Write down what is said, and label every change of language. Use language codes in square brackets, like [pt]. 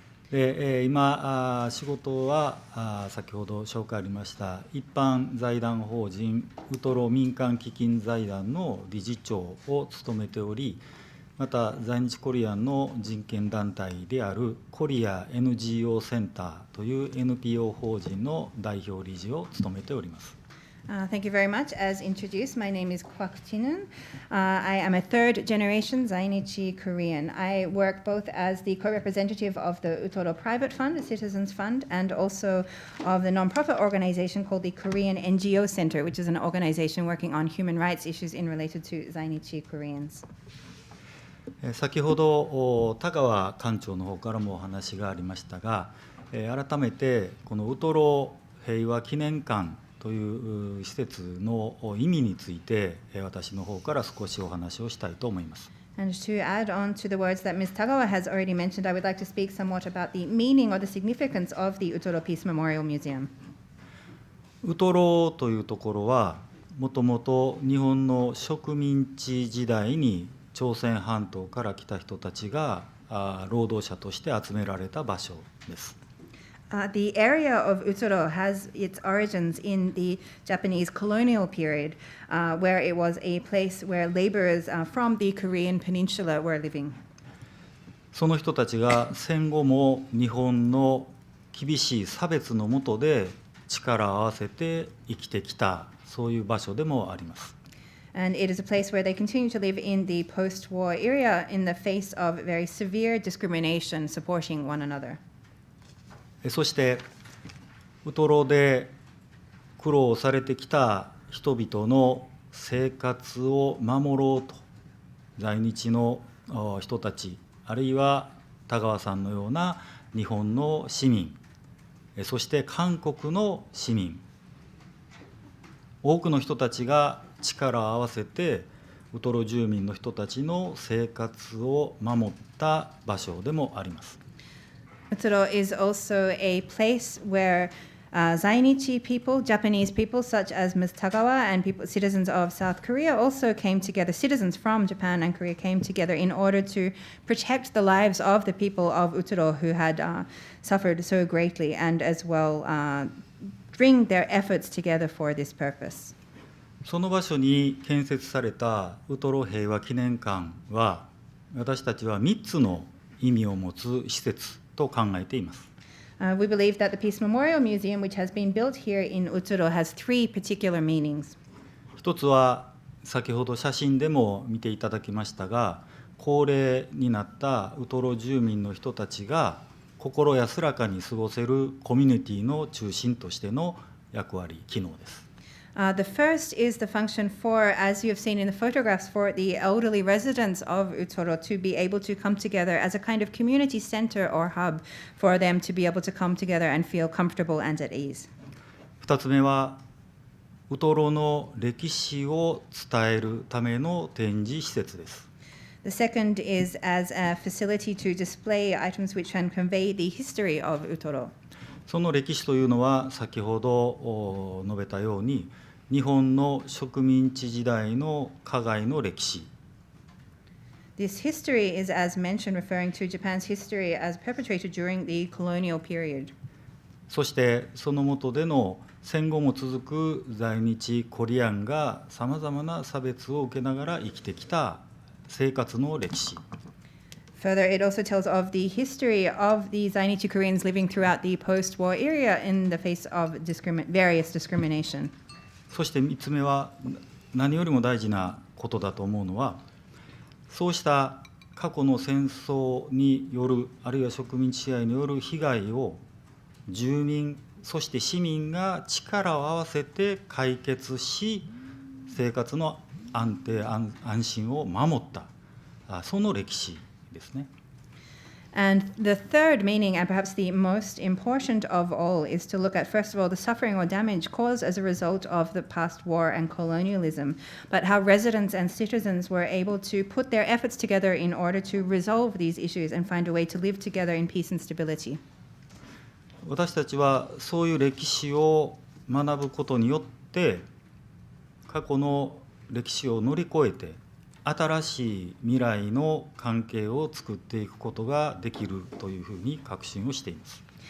[ja] で、今仕事は先ほど紹介ありました一般財団法人ウトロ民間基金財団の理事長を務めており、また在日コリアンの人権団体であるコリア NGO センターという NPO 法人の代表理事を務めております。 [en] Thank you very much. As introduced, my name is Kwak Chinun. I am a third generation Zainichi Korean. I work both as the co-representative of the Utoro Private Fund, a citizens fund, and also of the non-profit organization called the Korean NGO Center, which is an organization working on human rights issues in related to Zainichi Koreans. [ja] 先ほどTagawa館長の方からもお話がありましたが、改めてこのウトロ平和記念館という施設の意味について私の方から少しお話をしたいと思います。 [en] And to add on to the words that Ms. Tagawa has already mentioned, I would like to speak somewhat about the meaning or the significance of the Utoro Peace Memorial Museum. [ja] ウトロというところはもともと日本の植民地時代に朝鮮半島から来た人たちが労働者として集められた場所です。 [en] The area of Utoro has its origins in the Japanese colonial period, where it was a place where laborers from the Korean peninsula were living. [ja] その人たちが戦後も日本の厳しい差別の下で力を合わせて生きてきた、そういう場所でもあります。 [en] And it is a place where they continue to live in the post-war era in the face of very severe discrimination, supporting one another. [ja] そしてウトロで苦労されてきた人々の生活を守ろうと在日の人たち、あるいは田川さんのような日本の市民、そして韓国の市民、多くの人たちが力を合わせてウトロ住民の人たちの生活を守った場所でもあります。 [en] Utoro is also a place where Zainichi people, Japanese people such as Ms. Tagawa and citizens of South Korea also came together, citizens from Japan and Korea came together in order to protect the lives of the people of Utoro who had suffered so greatly, and as well bring their efforts together for this purpose. [ja] その場所に建設されたウトロ平和記念館は、私たちは3つの意味を持つ施設と考えています。 [en] We believe that the Peace Memorial Museum, which has been built here in Utoro, has three particular meanings. [ja] 一つは先ほど写真でも見ていただきましたが、高齢になったウトロ住民の人たちが心安らかに過ごせるコミュニティの中心としての役割、機能です。 [en] The first is the function for, as you have seen in the photographs, for the elderly residents of Utoro to be able to come together as a kind of community center or hub for them to be able to come together and feel comfortable and at ease. [ja] 二つ目は、ウトロの歴史を伝えるための展示施設です。 [en] The second is as a facility to display items which can convey the history of Utoro. [ja] その歴史というのは、先ほど述べたように、日本の植民地時代の加害の歴史。 [en] This history is, as mentioned, referring to Japan's history as perpetrated during the colonial period. [ja] そしてその下での戦後も続く在日コリアンがさまざまな差別を受けながら生きてきた生活の歴史。 [en] Further, it also tells of the history of the Zainichi Koreans living throughout the post-war era in the face of various discrimination. [ja] そして3つ目は何よりも大事なことだと思うのは、そうした過去の戦争によるあるいは植民地支配による被害を住民そして市民が力を合わせて解決し、生活の安定安心を守ったその歴史ですね。 [en] And the third meaning, and perhaps the most important of all, is to look at, first of all, the suffering or damage caused as a result of the past war and colonialism, but how residents and citizens were able to put their efforts together in order to resolve these issues and find a way to live together in peace and stability. [ja] 私たちはそういう歴史を学ぶことによって過去の歴史を乗り越えて新しい未来の関係を作っていくことができるというふうに確信をしています。